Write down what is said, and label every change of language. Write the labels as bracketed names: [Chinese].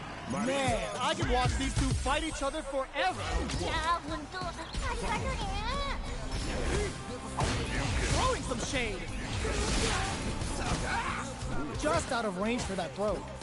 [English] Man, I could watch these two fight each other forever. [Japanese] ーいやーほんとありがとね [English] Throwing some shade. Just out of range for that throw.